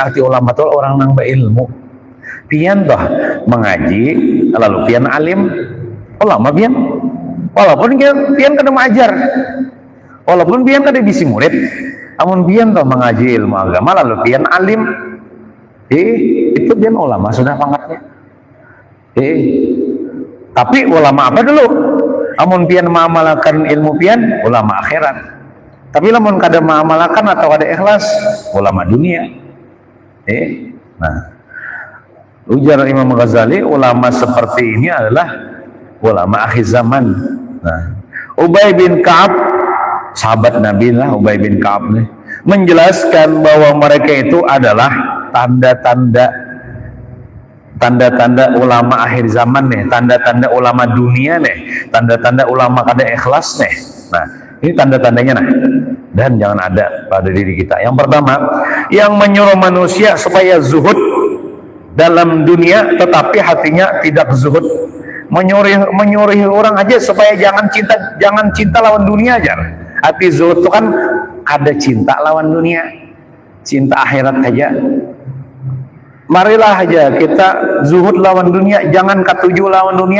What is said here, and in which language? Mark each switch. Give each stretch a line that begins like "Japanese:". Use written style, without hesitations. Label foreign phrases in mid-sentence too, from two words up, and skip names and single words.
Banjar: Arti ulama itu orang nang berilmu pian toh mengaji lalu pian alim ulama pian, walaupun pian kada mengajar, walaupun pian kada bisi murid, amun pian toh mengaji ilmu agama lalu pian alim, itu pian ulama sudah pangkatnya. Tapi ulama apa dulu? Amun pian mengamalkan ilmu pian ulama akhirat. Tapi lamun kada mengamalkan atau kada ikhlas ulama dunia.
Indonesian: Nah, ujar Imam Ghazali, ulama seperti ini adalah ulama akhir zaman. Nah, Ubay bin Ka'ab, sahabat Nabi lah, Ubay bin Ka'ab nih, menjelaskan bahwa mereka itu adalah tanda-tanda ulama akhir zaman nih, tanda-tanda ulama dunia nih, tanda-tanda ulama kada ikhlas nih. Nah, ini tanda-tandanya nah. Dan jangan ada pada diri kita. Yang pertama, yang menyuruh manusia supaya zuhud dalam dunia tetapi hatinya tidak zuhud.
Banjar: Menyuruh orang aja supaya jangan cinta lawan dunia aja. Hati zuhud itu kan ada cinta lawan dunia, cinta akhirat aja. Marilah aja kita zuhud lawan dunia, jangan ketujuh lawan dunia.